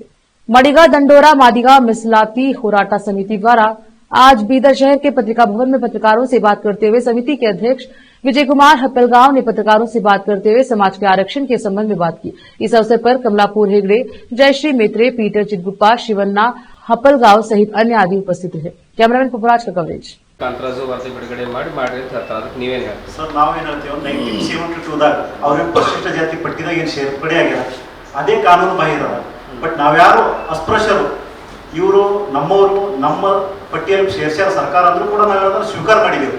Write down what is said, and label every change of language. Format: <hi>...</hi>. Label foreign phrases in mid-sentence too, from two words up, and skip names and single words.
<hi>मडिगा दंडोरा मादिगा मिसलाती होराटा समिति द्वारा आज बीदर शहर के पत्रिका भवन में पत्रकारों से बात करते हुए समिति के अध्यक्ष विजय कुमार हप्पलगांव ने पत्रकारों से बात करते हुए समाज के आरक्षण के संबंध में बात की। इस अवसर पर कमलापुर हेगड़े, जयश्री मेत्रे, पीटर चिरगुप्पा, शिवन्ना हप्पलगांव सहित अन्य आदि उपस्थित थे। कैमरामैन पपुराज का कवरेज।</hi> <kn>ಕಾಂತರಾಜು ವರದಿ ಬಿಡುಗಡೆ ಮಾಡಿ ಅಂತ ಹೇಳ್ತಾರೆ, ಅದಕ್ಕೆ ನೀವೇನು ಹೇಳ್ತೀರಿ ಸರ್? ನಾವೇನು ಹೇಳ್ತೀವಿ, 1972ದಾಗ ಅವ್ರಿಗೆ ಪರಿಶಿಷ್ಟ ಜಾತಿ ಪಟ್ಟಿದಾಗ ಏನು ಸೇರ್ಪಡೆ ಆಗ್ಯಾರ, ಅದೇ ಕಾನೂನು ಬಾಹಿರ. ಬಟ್ ನಾವ್ಯಾರು ಅಸ್ಪೃಶ್ಯರು, ಇವರು ನಮ್ಮವರು, ನಮ್ಮ ಪಟ್ಟಿಯಲ್ಲಿ ಸೇರ್ಸ್ಯಾರ ಸರ್ಕಾರ ಅಂದ್ರೂ ಕೂಡ ನಾವೇನಾದ್ರೂ ಸ್ವೀಕಾರ ಮಾಡಿದ್ದೇವೆ.</kn>